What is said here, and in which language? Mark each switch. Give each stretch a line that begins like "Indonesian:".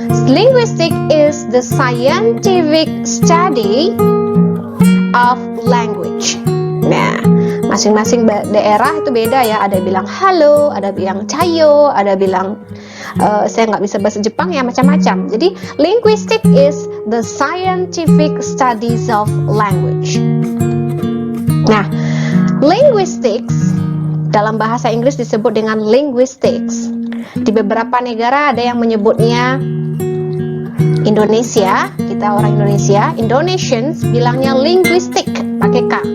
English: Linguistic is the scientific study of language.
Indonesian: Nah, masing-masing daerah itu beda ya. Ada bilang halo, ada bilang cayo, ada bilang saya nggak bisa bahasa Jepang ya, macam-macam. Jadi
English: linguistic is the scientific studies of language.
Indonesian: Nah, linguistics dalam bahasa Inggris disebut dengan linguistics. Di beberapa negara ada yang menyebutnya Indonesia, kita orang Indonesia, Indonesians bilangnya linguistic pakai K.